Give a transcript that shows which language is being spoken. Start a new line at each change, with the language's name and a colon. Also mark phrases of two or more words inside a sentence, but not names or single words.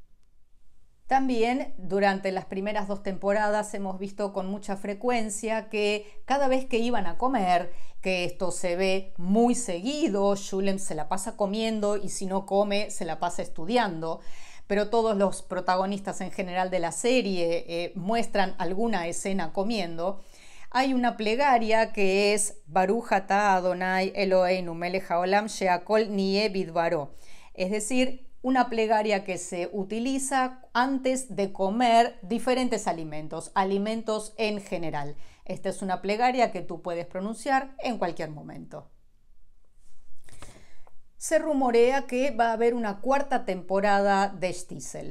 Spanish: También durante las primeras 2 temporadas hemos visto con mucha frecuencia que cada vez que iban a comer, que esto se ve muy seguido, Shulem se la pasa comiendo y si no come se la pasa estudiando, pero todos los protagonistas en general de la serie muestran alguna escena comiendo, hay una plegaria que es
Hebrew: ברוך אתה אדוני אלוהינו מלך העולם שהכל נהיה בדברו,
Spanish: es decir, una plegaria que se utiliza antes de comer diferentes alimentos en general. Esta es una plegaria que tú puedes pronunciar en cualquier momento. Se rumorea que va a haber una cuarta temporada de Shtisel.